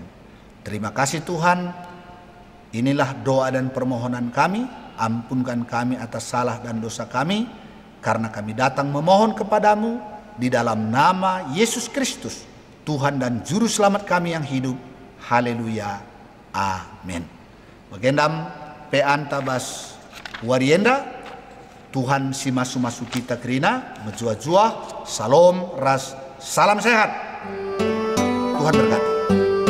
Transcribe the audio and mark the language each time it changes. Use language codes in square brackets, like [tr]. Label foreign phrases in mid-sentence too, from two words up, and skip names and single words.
[id] Terima kasih Tuhan. Inilah doa dan permohonan kami. Ampunkan kami atas salah dan dosa kami, karena kami datang memohon kepadamu di dalam nama Yesus Kristus, Tuhan dan Juru Selamat kami yang hidup. Haleluya. Amin. [btx] Bagendam pe antabas warienda. Tuhan si masu-masu kita kerina, menjua-jua, salam, ras, salam sehat. [id] Tuhan berkati.